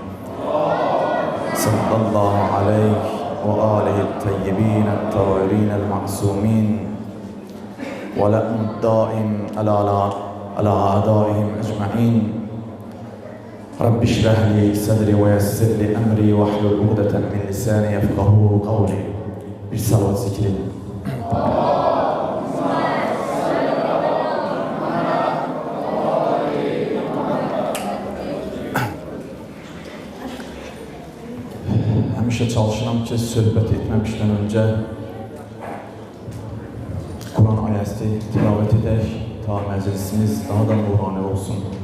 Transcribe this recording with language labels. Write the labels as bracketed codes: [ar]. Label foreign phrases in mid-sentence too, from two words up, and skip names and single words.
[ar] صلى الله عليه وآله الطيبين الطاهرين المعصومين ولأن الدائم على أعدائهم أجمعين رب اشرح لي صدري ويسر لي أمري واحلل عقدة من لساني يفقهوا قولي برسالة ذكري [az] Həmişə çalışıram ki, söhbət etməmişdən öncə Quran ayəsi tilavət edək, ta məclisimiz daha da nurani olsun.